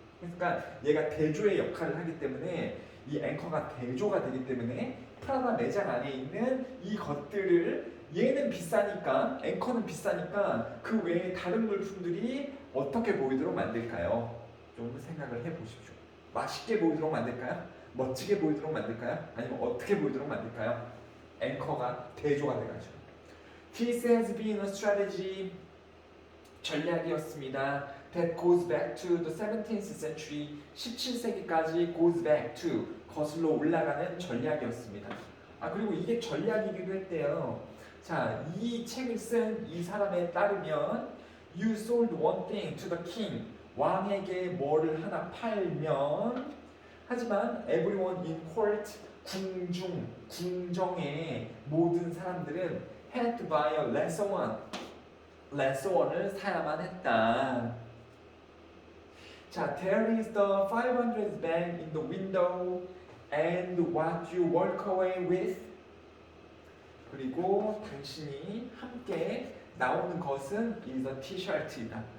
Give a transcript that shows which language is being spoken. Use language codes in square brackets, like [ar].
[ko] 그러니까 얘가 대조의 역할을 하기 때문에 이 앵커가 대조가 되기 때문에 프라다 매장 안에 있는 이 것들을 얘는 비싸니까 앵커는 비싸니까 그 외에 다른 물품들이 어떻게 보이도록 만들까요? 좀 생각을 해보십시오. 맛있게 보이도록 만들까요? 멋지게 보이도록 만들까요? 아니면 어떻게 보이도록 만들까요? 앵커가 대조가 돼가지고 [en] This has been a strategy [ko] 전략이었습니다. [en] That goes back to the 17th century [ko] 17세기까지 [en] goes back to [ko] 거슬러 올라가는 전략이었습니다. 아 그리고 이게 전략이기도 했대요. 자, 이 책을 쓴 이 사람에 따르면 [en] You sold one thing to the king [ko] 왕에게 뭐를 하나 팔면 하지만 [en] everyone in court [ko] 궁정의 모든 사람들은 [en] had to buy a lesser one [ko] lesser one을 사야만 했다. 자, [en] there is the 500 bag in the window and what you walk away with [ko] 그리고 당신이 함께 나오는 것은 [en] is a t-shirt이다.